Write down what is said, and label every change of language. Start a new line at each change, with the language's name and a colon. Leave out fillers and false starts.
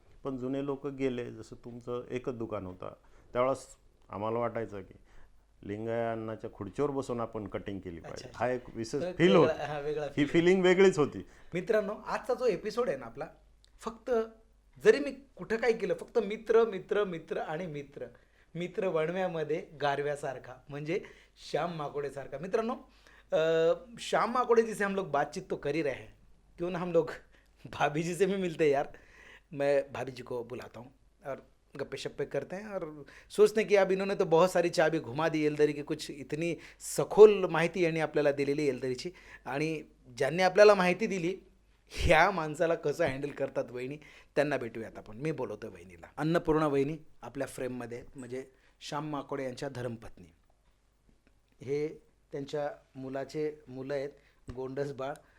Marathi: पण जुने लोक गेले. जसं तुमचं एकच दुकान होतं, त्यावेळेस आम्हाला वाटायचं की लिंगय्या अण्णाच्या खुर्चीवर बसून आपण कटिंग केली पाहिजे. हा एक विशेष फील होता, ही फिलिंग वेगळीच होती. मित्रांनो, आजचा जो एपिसोड आहे ना आपला, फक्त जरी मी कुठं काय केलं, फक्त मित्र मित्र मित्र आणि मित्र मित्र वणव्यामध्ये गारव्यासारखा, म्हणजे श्याम माकोड़े सारखा.
Hindi: मित्रांनो, श्याम माकोड़े जी से हम लोग बातचीत तो कर ही रहे हैं, क्यों ना हम लोग भाभी जी से भी मिलते हैं यार. मैं भाभी जी को बुलाता हूँ और गप्पे शप्पे करते हैं और सोचते हैं की अब इन्होंने तो बहुत सारी चाबी घुमा दी येलदरी की, कुछ इतनी सखोल माहिती
Marathi: यांनी आपल्याला दिलेली येलदरीची. आणि ज्यांनी आपल्याला माहिती दिली, ह्या माणसाला कसं हँडल करतात वहिनी, त्यांना भेटूयात आपण. मी बोलवतो वहिनीला. अन्नपूर्णा वहिनी आपल्या फ्रेममध्ये आहेत, म्हणजे श्याम माकोड़े यांच्या धर्मपत्नी. हे त्यांच्या मुलाचे मुलं आहेत, गोंडस बाळ.